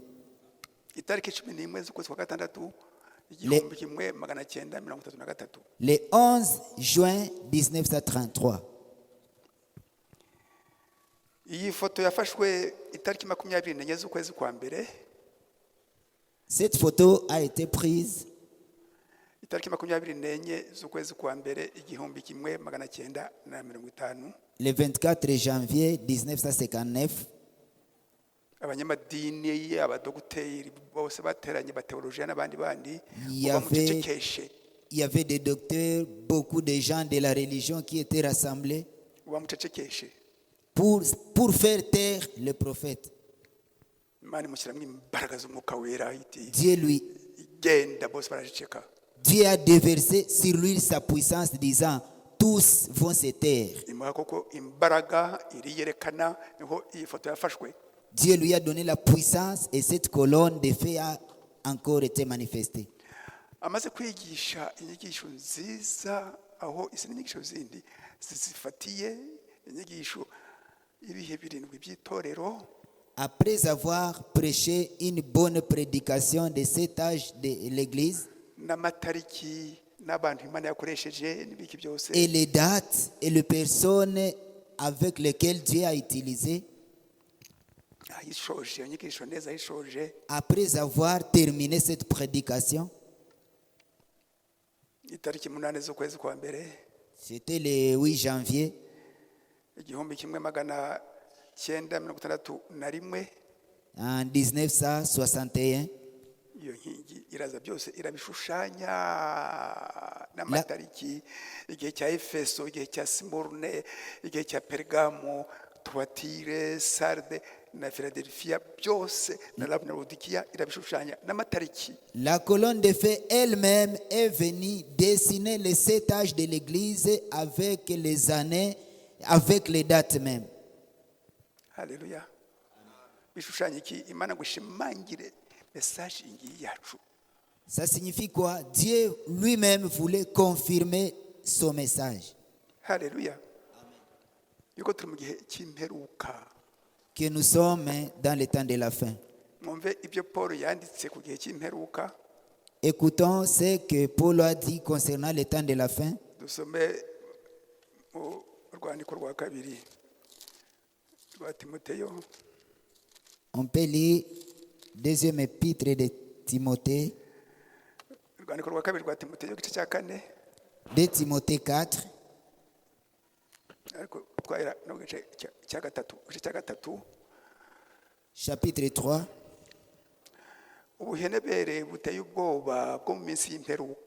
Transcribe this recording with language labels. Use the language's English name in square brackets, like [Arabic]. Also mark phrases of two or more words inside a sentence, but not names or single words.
[Kinyarwanda] Itariki 11 z'ukwezi kwa gatandatu 1933. [French] Le 11 juin 1933. [Kinyarwanda] Iyi foto yafashwe itariki 24 z'ukwezi kwa mbere. [French] Cette photo a été prise [Kinyarwanda] Itariki 24 z'ukwezi kwa mbere 1950. [French] le 24 janvier 1959. [Kinyarwanda] Abanyamadini, abadogiteri bose bateranye, bateolojiya n'abandi bandi, [French] Il y avait des docteurs, beaucoup de gens de la religion qui étaient rassemblés pour faire taire le prophète. [Kinyarwanda] Imana imushyiramo imbaraga z'umwuka wera iti [French] Dieu lui [Kinyarwanda] genda, bose baraceceka. [French] Dieu a déversé sur lui sa puissance, disant, tous vont se taire. [Kinyarwanda] imuha koko imbaraga iriyerekana, niho iyi foto yafashwe. [French] Dieu lui a donné la puissance et cette colonne de feu a encore été manifestée. [Kinyarwanda] Amaze kwigisha inyigisho nziza, aho izi n'inyigisho zindi zifatiye inyigisho ibihe birindwi by'itorero. [French] Après avoir prêché une bonne prédication de cet âge de l'Église, [Kinyarwanda] n'amatariki n'abantu Imana yakoresheje n'ibiki byose, [French] et les dates et les personnes avec lesquelles Dieu a utilisé, [Kinyarwanda] ayishoje iyo nyigisho neza, ayishoje [French] après avoir terminé cette prédication, [Kinyarwanda] itariki 8 z'ukwezi kwa mbere [French] c'était le 8 janvier 1961, en 1961. [Kinyarwanda] iyo nkingi iraza byose irabishushanya n'amatariki, igihe cya Efeso, igihe cya Simurne, igihe cya Pergamo, Tuatire, Sarde na Philadelphia, byose na Laodikia irabishushanya n'amatariki. [French] La colonne de feu elle-même est venue dessiner les 7 âges de l'Église avec les années, avec les dates même. [Kinyarwanda] Haleluya. Bishushanya iki? Imana gushimangire message ngiyi yacu. [French] Ça signifie quoi? Dieu lui-même voulait confirmer son message. [Kinyarwanda] Haleluya. Yuko turi mu gihe cy'imperuka. [French] Que nous sommes dans le temps de la fin. [Kinyarwanda] Mwumve ibyo Paul yanditse ku gihe cy'imperuka. [French] Écoutons ce que Paul a dit concernant le temps de la fin. [Kinyarwanda] Dusome mu rwandiko rwa kabiri rwa Timoteyo. [French] On peut lire deuxième épître de Timothée, [Kinyarwanda] Urwandiko rwa kabiri rwa Timoteyo igice cya 4. [French] de Timothée 4, [Kinyarwanda] Ariko twahera no gice cya gatatu. [French] chapitre 3. [Kinyarwanda] Ubuhenebere buteye ubwoba bwo mu minsi y'imperuka.